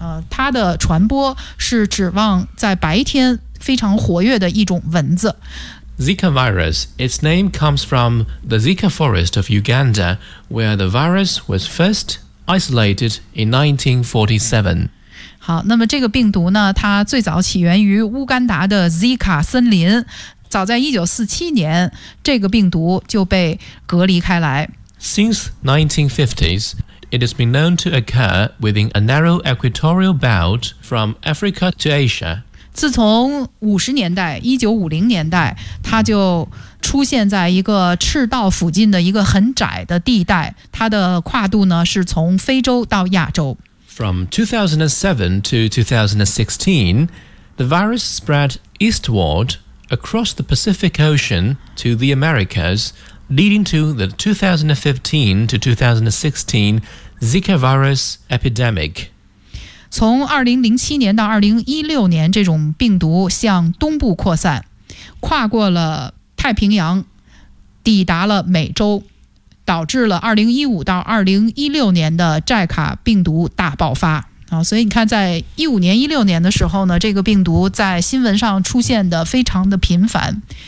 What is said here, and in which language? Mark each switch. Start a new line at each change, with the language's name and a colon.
Chinese: 它的传播是指望在白天非常活跃的一种蚊子。
English: Zika virus, its name comes from the Zika forest of Uganda, where the virus was first isolated in 1947.
Chinese: 好，那么这个病毒呢，它最早起源于乌干达的 Zika 森林，早在1947年这个病毒就被隔离开来。
English: Since 1950s, it has been known to occur within a narrow equatorial belt from Africa to Asia.
Chinese: 自从1950年代它就出现在一个赤道附近的一个很窄的地带，它的跨度呢是从非洲到亚洲。
English: From 2007 to 2016, the virus spread eastward across the Pacific Ocean to the Americas, leading to the 2015 to 2016 Zika virus epidemic.
Chinese: 从2007年到2016年，这种病毒向东部扩散，跨过了太平洋，抵达了美洲，导致了2015到2016年的寨卡病毒大爆发。所以你看在15年、16年的时候呢，这个病毒在新闻上出现的非常的频繁。